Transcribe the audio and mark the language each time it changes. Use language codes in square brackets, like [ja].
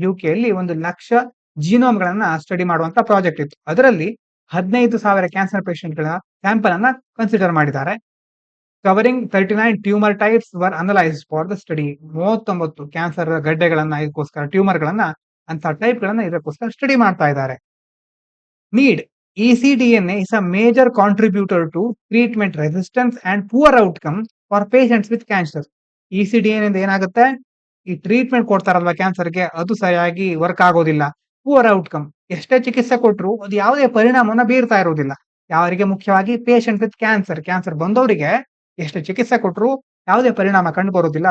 [kn] UK ಅಲ್ಲಿ 1 lakh genome ಗಳನ್ನ study ಮಾಡುವಂತ ಪ್ರಾಜೆಕ್ಟ್ ಇತ್ತು. ಅದರಲ್ಲಿ 15,000 ಕ್ಯಾನ್ಸರ್ ಪೇಷಂಟ್ ಗಳ ಸ್ಯಾಂಪಲ್ ಅನ್ನ ಕನ್ಸಿಡರ್ ಮಾಡಿದ್ದಾರೆ. [en] Covering 39 tumour types were analysed for the study. [kn] 39 cancer ಗಡ್ಡೆಗಳನ್ನ ಇದಕ್ಕೋಸ್ಕರ, ಟ್ಯೂಮರ್ ಗಳನ್ನ, ಅಂತ ಟೈಪ್ ಗಳನ್ನ ಇದಕ್ಕೋಸ್ಕರ ಸ್ಟಡಿ ಮಾಡ್ತಾ ಇದ್ದಾರೆ. [en] Need ECDNA is a major contributor to treatment resistance and poor outcome for patients with cancer. [kn] ECDNA ಇಂದ ಏನಾಗುತ್ತೆ, ಈ ಟ್ರೀಟ್ಮೆಂಟ್ ಕೊಡ್ತಾರಲ್ವಾ ಕ್ಯಾನ್ಸರ್ಗೆ, ಅದು ಸರಿಯಾಗಿ ವರ್ಕ್ ಆಗೋದಿಲ್ಲ. ಪೂರ್ ಔಟ್ಕಮ್, ಎಷ್ಟೇ ಚಿಕಿತ್ಸೆ ಕೊಟ್ಟರು ಅದು ಯಾವುದೇ ಪರಿಣಾಮವನ್ನ ಬೀರ್ತಾ ಇರೋದಿಲ್ಲ. ಯಾರಿಗೆ, ಮುಖ್ಯವಾಗಿ [en] patient with cancer [kn] ಬಂದವರಿಗೆ ಎಷ್ಟು ಚಿಕಿತ್ಸೆ ಕೊಟ್ಟರು ಯಾವುದೇ ಪರಿಣಾಮ ಕಂಡು ಬರೋದಿಲ್ಲ.